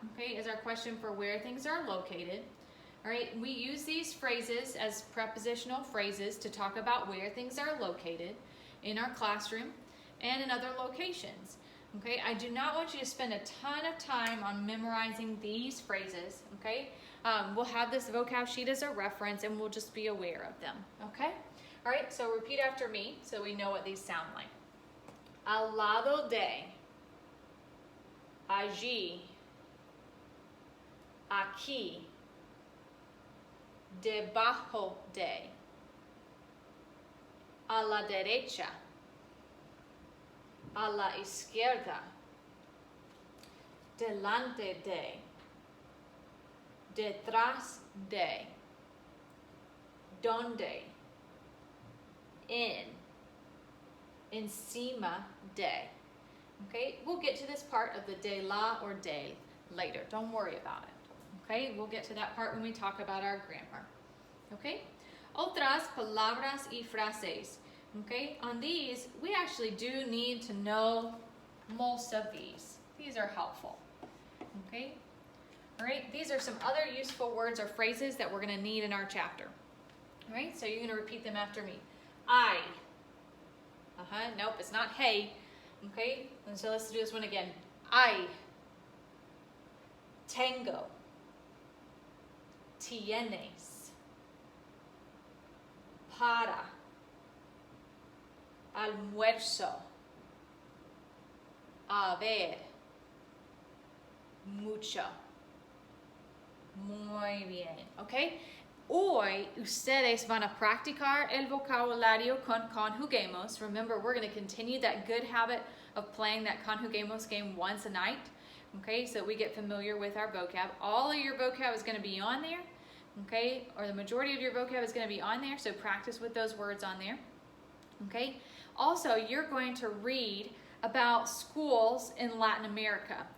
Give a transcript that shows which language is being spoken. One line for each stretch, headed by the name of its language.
English: Okay, is our question for where things are located. All right, we use these phrases as prepositional phrases to talk about where things are located in our classroom and in other locations. Okay, I do not want you to spend a ton of time on memorizing these phrases. Okay, we'll have this vocab sheet as a reference and we'll just be aware of them. Okay, all right, so repeat after me so we know what these sound like.
Spanish: Al lado de. Allí, aquí, debajo de, a la derecha, a la izquierda, delante de, detrás de, donde, encima de.
English: Okay, we'll get to this part of the de la or de later. Don't worry about it. Okay, we'll get to that part when we talk about our grammar.
Spanish: Okay, otras palabras y frases.
English: Okay, on these, we actually do need to know most of these. These are helpful. Okay, all right, these are some other useful words or phrases that we're going to need in our chapter. All right, so you're going to repeat them after me. I. Nope, it's not hey. Okay, and so let's do this one again.
Spanish: I. Tengo. Tienes. Para. Almuerzo. A ver. Mucho. Muy bien. Okay. Hoy ustedes van a practicar el vocabulario con conjuguemos.
English: Remember, we're going to continue that good habit of playing that conjuguemos game once a night. Okay, so we get familiar with our vocab. All of your vocab is going to be on there. Okay, or the majority of your vocab is going to be on there. So practice with those words on there. Okay, also you're going to read about schools in Latin America.